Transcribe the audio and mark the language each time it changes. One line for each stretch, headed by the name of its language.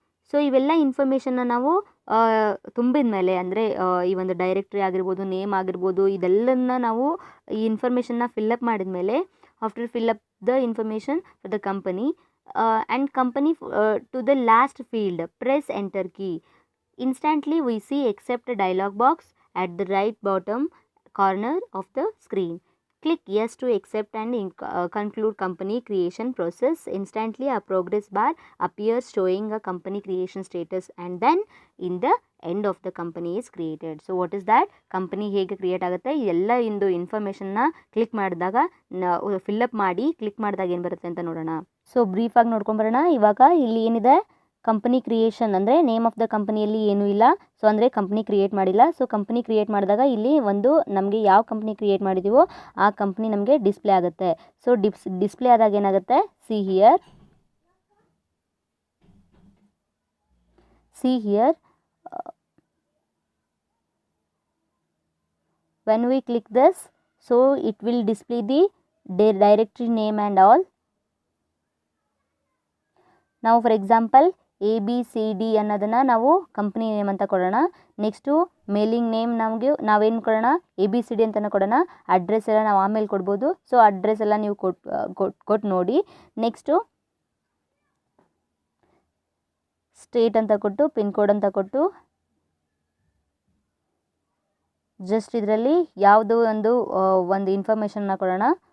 Kannada: So ಇವೆಲ್ಲ ಇನ್ಫಾರ್ಮೇಷನ್ನ ನಾವು ತುಂಬಿದ ಮೇಲೆ, ಅಂದರೆ ಈ ಒಂದು ಡೈರೆಕ್ಟ್ರಿ ಆಗಿರ್ಬೋದು, ನೇಮ್ ಆಗಿರ್ಬೋದು, ಇದೆಲ್ಲನ್ನ ನಾವು ಈ ಇನ್ಫಾರ್ಮೇಷನ್ನ ಫಿಲ್ಲಪ್ ಮಾಡಿದ ಮೇಲೆ, after fill up
English: the information for the company and company to the last field, press enter key. Instantly we see accept a dialog box at the right bottom corner of the screen. click yes to accept and conclude company creation process, instantly a progress bar appears showing a company creation status, and then in the end of the company is created. So what is that?
Kannada: Company ಹೇಗೆ create ಆಗುತ್ತೆ ಎಲ್ಲ ಇಂದು ಇನ್ಫಾರ್ಮೇಷನ್ನ click ಮಾಡಿದಾಗ fill up ಮಾಡಿ click ಮಾಡಿದಾಗ ಏನು ಬರುತ್ತೆ ಅಂತ ನೋಡೋಣ. ಸೊ ಬ್ರೀಫಾಗಿ ನೋಡ್ಕೊಂಬರೋಣ. ಇವಾಗ ಇಲ್ಲಿ ಏನಿದೆ, ಕಂಪನಿ ಕ್ರಿಯೇಷನ್ ಅಂದರೆ ನೇಮ್ ಆಫ್ ದ ಕಂಪನಿಯಲ್ಲಿ ಏನೂ ಇಲ್ಲ. ಸೊ ಅಂದರೆ ಕಂಪ್ನಿ ಕ್ರಿಯೇಟ್ ಮಾಡಿಲ್ಲ. ಸೊ ಕಂಪ್ನಿ ಕ್ರಿಯೇಟ್ ಮಾಡಿದಾಗ ಇಲ್ಲಿ ಒಂದು ನಮಗೆ ಯಾವ ಕಂಪ್ನಿ ಕ್ರಿಯೇಟ್ ಮಾಡಿದ್ದೀವೋ ಆ ಕಂಪ್ನಿ ನಮಗೆ ಡಿಸ್ಪ್ಲೇ ಆಗುತ್ತೆ. ಸೊ ಡಿಸ್ಪ್ಲೇ ಆದಾಗ ಏನಾಗುತ್ತೆ,
English: See here when we click this, so it will display the directory name and all. Now for example
Kannada: ABCD ಅನ್ನೋದನ್ನು ನಾವು ಕಂಪ್ನಿ ನೇಮ್ ಅಂತ ಕೊಡೋಣ. ನೆಕ್ಸ್ಟು ಮೇಲಿಂಗ್ ನೇಮ್ ನಮಗೆ ನಾವೇನು ಕೊಡೋಣ, ABCD ಅಂತಲೇ ಕೊಡೋಣ. ಅಡ್ರೆಸ್ ಎಲ್ಲ ನಾವು ಆಮೇಲೆ ಕೊಡ್ಬೋದು. ಸೊ ಅಡ್ರೆಸ್ ಎಲ್ಲ ನೀವು ಕೊಟ್ಟು ನೋಡಿ. ನೆಕ್ಸ್ಟು ಸ್ಟೇಟ್ ಅಂತ ಕೊಟ್ಟು ಪಿನ್ ಕೋಡ್ ಅಂತ ಕೊಟ್ಟು ಜಸ್ಟ್ ಇದರಲ್ಲಿ ಯಾವುದೋ ಒಂದು ಇನ್ಫಾರ್ಮೇಷನ್ನ ಕೊಡೋಣ.